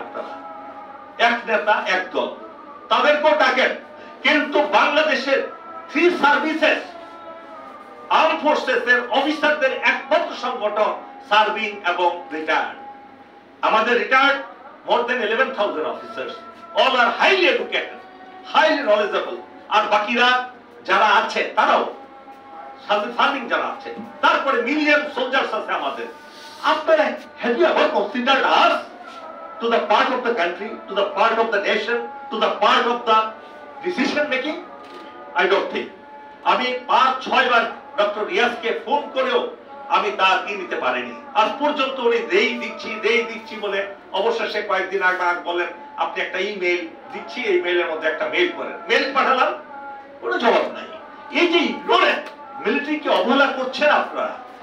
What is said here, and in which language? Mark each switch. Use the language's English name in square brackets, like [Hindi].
[Bangla] আপনারা এক নেতা এক দল, তাদেরকেও ডাকেন, কিন্তু বাংলাদেশের 3 সার্ভিসেস, আর্ম ফোর্সেস এর অফিসারদের একমাত্র সংগঠন সার্ভিং এবং রিটায়ার্ড। আমাদের retired [English] more than 11,000 officers, all are highly educated, highly knowledgeable, [Bangla] আর বাকিরা যারা আছে তারাও সার্ভিং যারা আছে, তারপরে মিলিয়ন সোলজার্স আছে আমাদের। [English] আপনারা have you ever considered us to the part of the country, to the part of the nation, to the part of the decision making? I don't think. [Bangla] আমি 5-6 বার ডক্টর রিয়াজকে ফোন করেও আমি তার কি নিতে পারিনি। আজ পর্যন্ত উনি দেই দিচ্ছি বলে অবশেষে কয়েকদিন আগে বলেন আপনি একটা ইমেইল দিচ্ছি, এই মেইলের মধ্যে একটা মেইল করেন। মেইল পাঠালাম, কোনো জবাব নাই। এই যে ইগনোরেন্ট মিলিটারিকে অবহেলা করছেন আপনারা।